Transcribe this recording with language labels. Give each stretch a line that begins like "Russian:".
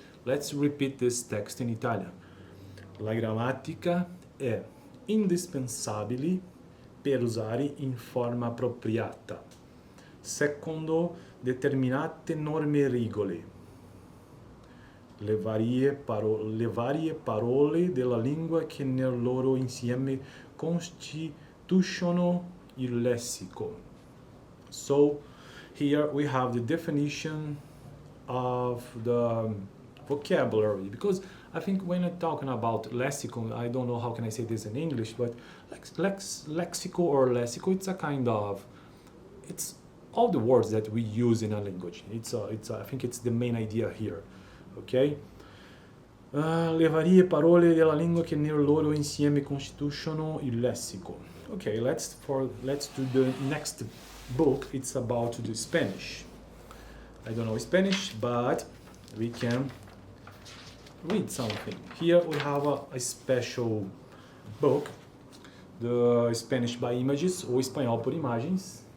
English: Let's repeat this text in Italian.
Italian: La grammatica è indispensabile per usare in forma appropriata, secondo determinate norme e regole. Le varie parole della lingua che nel loro insieme costituiscono il lessico.
English: So here we have the definition of the vocabulary, because I think when I'm talking about lexico, I don't know how can I say this in English, but lexico or lessico, it's a kind of, it's all the words that we use in a language. I think it's the main idea here. Okay?
Italian: Le varie parole della lingua che nel loro insieme costituiscono il lessico.
English: Okay, let's do the next book. It's about the Spanish. I don't know Spanish, but we can read something. Here we have a special book, the Spanish by Images,
Portuguese: ou Espanhol por Imagens.